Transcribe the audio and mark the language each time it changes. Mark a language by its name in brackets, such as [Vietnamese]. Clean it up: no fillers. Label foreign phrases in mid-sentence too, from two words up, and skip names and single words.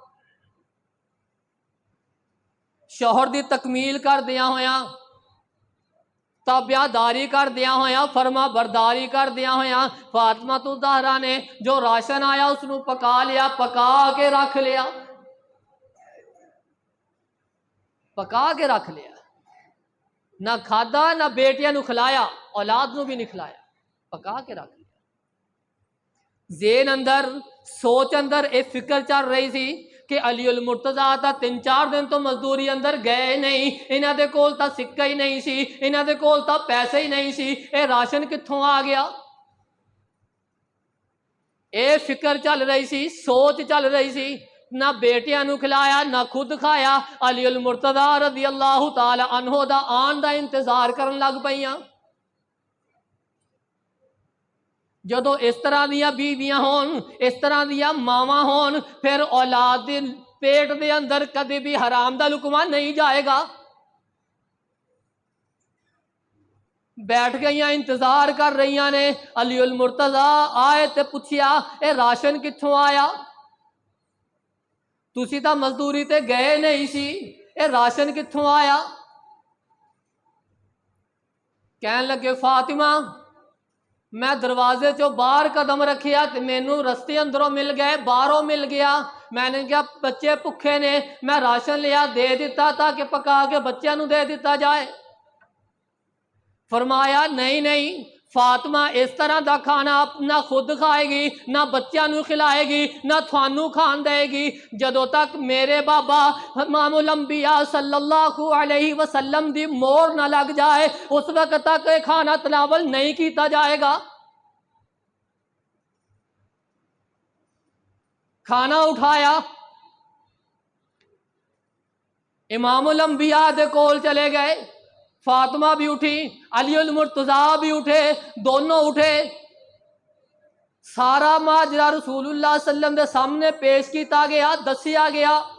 [Punjabi] شوہر دی تکمیل کر دیا ہویا، تابعہ داری کر دیا ہویا، فرما برداری کر دیا ہویا، فاطمہ تو زہرا نے جو راشن آیا اس نو پکا لیا، پکا کے رکھ لیا، پکا کے رکھ لیا، نہ کھادا نہ بیٹیاں نو کھلایا، اولاد نو بھی نہیں کھلایا، پکا کے رکھ لیا۔ ذہن اندر سوچ اندر ایک فکر چل رہی سی کہ علی المرتضیٰ تا تین چار دن تو مزدوری اندر گئے نہیں، انہاں دے کول تا سکہ ہی نہیں سی، انہاں دے کول تا پیسے ہی نہیں سی، اے راشن کتھوں آ گیا؟ اے فکر چل رہی سی، سوچ چل رہی سی، نہ بیٹیاں نو کھلایا نہ خود کھایا۔ علی المرتضیٰ [Arabic] رضی اللہ تعالی عنہ [Punjabi] دا آن دا انتظار کرن لگ پئیاں۔ جدو اس طرح دیا بیویاں ہون، اس طرح دیا ماواں ہون، پھر اولاد دے پیٹ دے اندر کدی بھی حرام دا لقمہ نہیں جائے گا۔ بیٹھ گئیاں انتظار کر رہیاں نے، علی المرتضیٰ آئے تے پوچھیا اے راشن کتھوں آیا؟ تسی تا مزدوری تے گئے نہیں سی، اے راشن کتھوں آیا؟ کہن لگے فاطمہ میں دروازے چو باہر قدم رکھیا تے مینوں رستے اندروں مل گئے، باہروں مل گیا، میں نے کہا بچے بھوکے نے، میں راشن لیا دے دیتا تاکہ پکا کے بچیاں نو دے دیتا جائے۔ فرمایا نہیں نہیں، فاطمہ اس طرح دا کھانا نہ خود کھائے گی، نہ بچیاں نو کھلائے گی، نہ تھانو کھان دے گی، جدوں تک میرے بابا امام الانبیاء [Arabic] صلی اللہ علیہ وسلم [Punjabi] دی مور نہ لگ جائے اس وقت تک یہ کھانا تناول نہیں کیتا جائے گا۔ کھانا اٹھایا، امام الانبیاء دے کول چلے گئے، فاطمہ بھی اٹھی، علی المرتضیٰ بھی اٹھے، دونوں اٹھے، سارا ماجرا رسول اللہ [Arabic] صلی اللہ علیہ وسلم [Punjabi] دے سامنے پیش کیتا گیا، دسیا گیا۔